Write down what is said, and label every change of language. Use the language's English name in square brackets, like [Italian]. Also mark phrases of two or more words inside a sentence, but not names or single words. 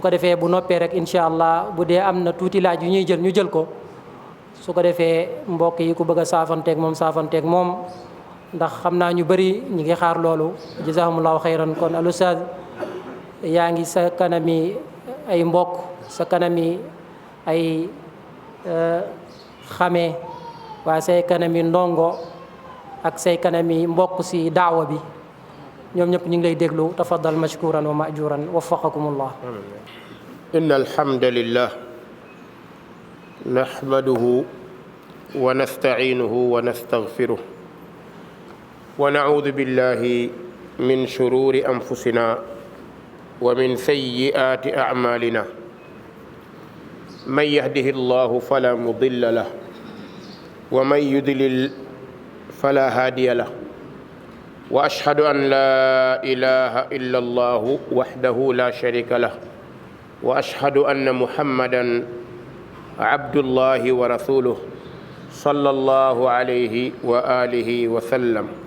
[Wolof] ko defee bu noppee rek [Arabic] إن شاء الله [Wolof] bu dee am na tuuti laaj yu ñuy jël ñu jël ko su ko defee mbokk yi ku bëgg a saafanteeg moom ndax xam naa ñu bëri ñi ngi xaar loolu [Arabic] جزاكم الله خيرا [Wolof] kon [Arabic] الأستاذ [Wolof] yaa ngi sa kanami ay mbokk sa kanami ay xame waa say kanami ndongo ak say kanami mbokk ci daawa bi ñoom ñëpp ñu ngi lay déglu [Arabic] تفضل مشكورا ومأجورا وفقكم الله إن الحمد لله نحمده ونستعينه ونستغفره ونعوذ بالله من شرور أنفسنا ومن سيئات أعمالنا من يهده الله فلا مضل له ومن يضلل فلا هادي له وأشهد أن لا إله إلا الله وحده لا شريك له وأشهد أن محمدا عبد الله ورسوله صلى الله عليه وآله وسلم.